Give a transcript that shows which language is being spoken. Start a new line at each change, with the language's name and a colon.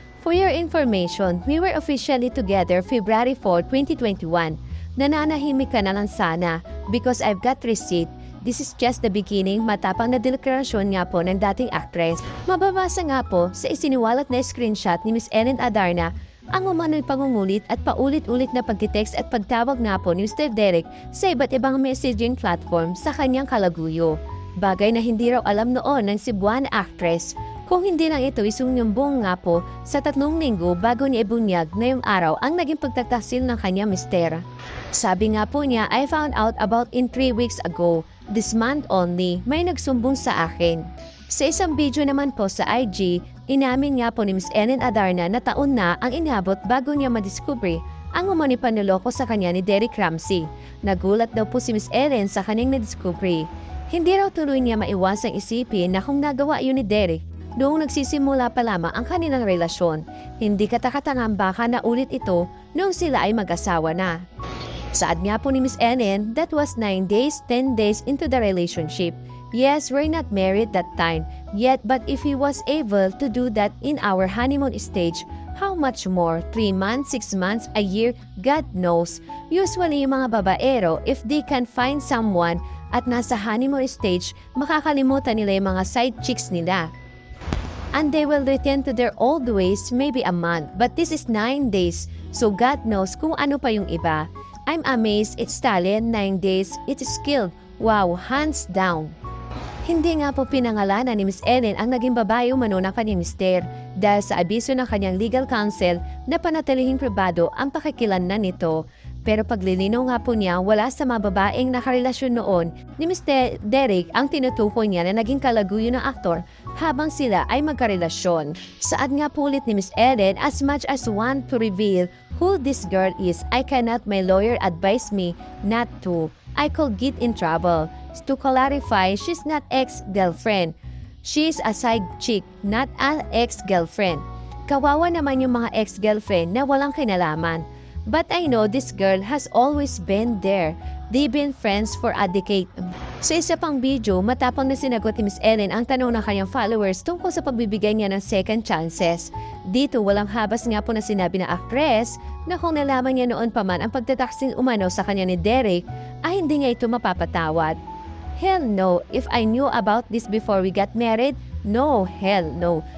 English: For your information, we were officially together February 4, 2021.
Filipino: Nananahimik ka na lang sana
English: because I've got receipt. This is just the beginning,
Filipino: matapang na deklarasyon nga po ng dating actress. Mababasa nga po sa isiniwalat na screenshot ni Miss Ellen Adarna ang umano'y pangungulit at paulit-ulit na pagtitext at pagtawag nga po ni Mr. Derek sa iba't ibang messaging platform sa kanyang kalaguyo. Bagay na hindi raw alam noon ng Cebuana actress. Kung hindi lang ito isunyumbong nga po sa 3 linggo bago niya ibunyag na yung araw ang naging pagtataksil ng kanyang mister. Sabi nga po niya,
English: I found out about in 3 weeks ago. This month only,
Filipino: may nagsumbong sa akin. Sa isang video naman po sa IG, inamin nga po ni Miss Ellen Adarna na taon na ang inabot bago niya madiskubre ang umani panloloko sa kanya ni Derek Ramsey. Nagulat daw po si Miss Ellen sa kanyang nadiskubre. Hindi raw tuloy niya maiwasang isipin na kung nagawa yun ni Derek noong nagsisimula pa lamang ang kanilang relasyon. Hindi katakatangang baka na ulit ito noong sila ay mag-asawa na. Saad nga po ni
English: Miss Ellen, that was 9 days, 10 days into the relationship. Yes, we're not married that time yet, but if he was able to do that in our honeymoon stage, how much more? 3 months, 6 months, a year, God knows. Usually
Filipino: yung mga babaero,
English: if they can find someone at nasa honeymoon stage,
Filipino: makakalimutan nila yung mga
English: side chicks nila. And they will return to their old ways maybe a month. But this is 9 days, so God knows
Filipino: kung ano pa yung iba.
English: I'm amazed, it's talent, 9 days, it's skilled. Wow, hands down.
Filipino: Hindi nga po pinangalanan ni Miss Ellen ang naging babae umano ng kanyang mister dahil sa abiso ng kanyang legal counsel na panatilihing pribado ang pakikilanlan nito. Pero paglilinaw nga po niya, wala sa mga babaeng nakarelasyon noon ni Mr. Derek ang tinutukoy niya na naging kalaguyo ng aktor habang sila ay magkarelasyon. Saad nga po ulit ni
English: Miss Ellen, as much as want to reveal who this girl is, I cannot, my lawyer advised me not to. I could get in trouble. To clarify, she's not ex-girlfriend. She's a side chick, not an ex-girlfriend.
Filipino: Kawawa naman yung mga ex-girlfriend na walang kinalaman.
English: But I know this girl has always been there. They've been friends for a decade.
Filipino: Sa isa pang video, matapang na sinagot ni Miss Ellen ang tanong ng kanyang followers tungkol sa pagbibigay niya ng second chances. Dito, walang habas nga po na sinabi ng actress na kung nalaman niya noon pa man ang pagtataksil umano sa kanya ni Derek, ay hindi niya ito mapapatawad.
English: Hell no, if I knew about this before we got married, no, hell no.